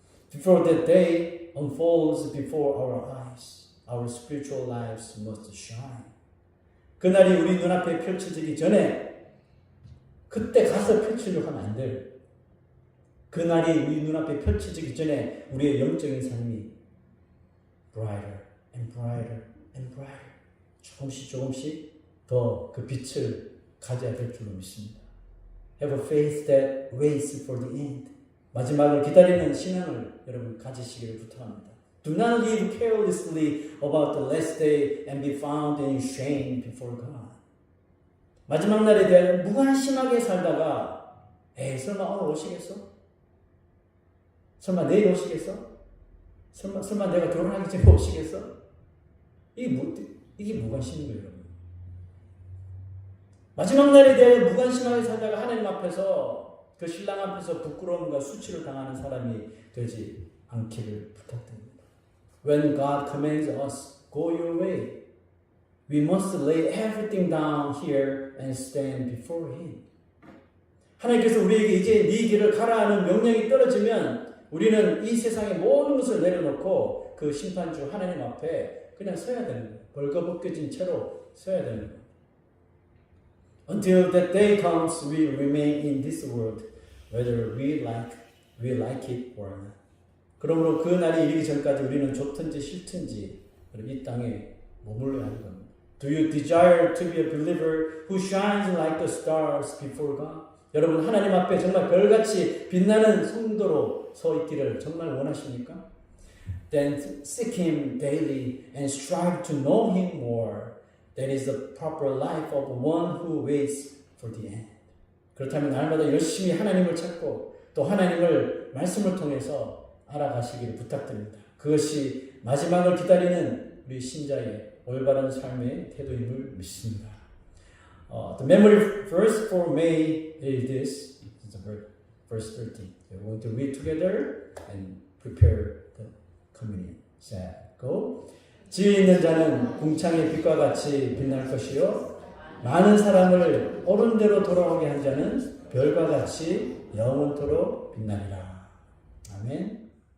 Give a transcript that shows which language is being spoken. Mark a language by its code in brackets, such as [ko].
[en] Before that day unfolds before our eyes, our spiritual lives must shine. [ko] 그날이 우리 눈앞에 펼쳐지기 전에 그때 가서 펼치려고 하면 안 돼요. 그날이 우리 눈앞에 펼쳐지기 전에 우리의 영적인 삶이 [en] brighter and brighter and brighter. [ko] 조금씩 더 그 빛을 가져야 될 줄로 믿습니다. [en] Have a faith that waits for the end. [ko] 마지막을 기다리는 신앙을 여러분 가지시기를 부탁합니다. [en] Do not live carelessly about the last day and be found in shame before God. [ko] 마지막 날에 대해 무관심하게 살다가 설마 오늘 오시겠어? 설마 내일 오시겠어? 설마 내가 결혼하기 전에 오시겠어? 이게 무관심인 거예요, 여러분. 마지막 날에 대해 무관심하게 살다가 하나님 앞에서 그 신랑 앞에서 부끄러움과 수치를 당하는 사람이 되지 않기를 부탁드립니다. [en] When God commands us, go your way, we must lay everything down here and stand before Him. [ko] 하나님께서 우리에게 이제 네 길을 가라 하는 명령이 떨어지면 우리는 이 세상의 모든 것을 내려놓고 그 심판주 하나님 앞에 그냥 서야 되는 거예요. 벌거벗겨진 채로 서야 되는 거예요. [en] Until that day comes, we remain in this world, whether we like it or not. [ko] 그러므로 그 날이 이르기 전까지 우리는 좋든지 싫든지 이 땅에 머물러야 하는 겁니다. [en] Do you desire to be a believer who shines like the stars before God? [ko] 여러분, 하나님 앞에 정말 별같이 빛나는 성도로 서 있기를 정말 원하십니까? [en] Then seek Him daily and strive to know Him more. That is the proper life of one who waits for the end. [ko] 그렇다면 날마다 열심히 하나님을 찾고 또 하나님을 말씀을 통해서 알아가시기를 부탁드립니다. 그것이 마지막을 기다리는 우리 신자의 올바른 삶의 태도임을 믿습니다. [en] The memory verse for May is this. It's verse 13. We're going to read together and prepare the communion. Go. [ko] 지혜 있는 자는 궁창의 빛과 같이 빛날 것이요 많은 사람을 옳은 대로 돌아오게 한 자는 별과 같이 영원토록 빛나리라. 아멘.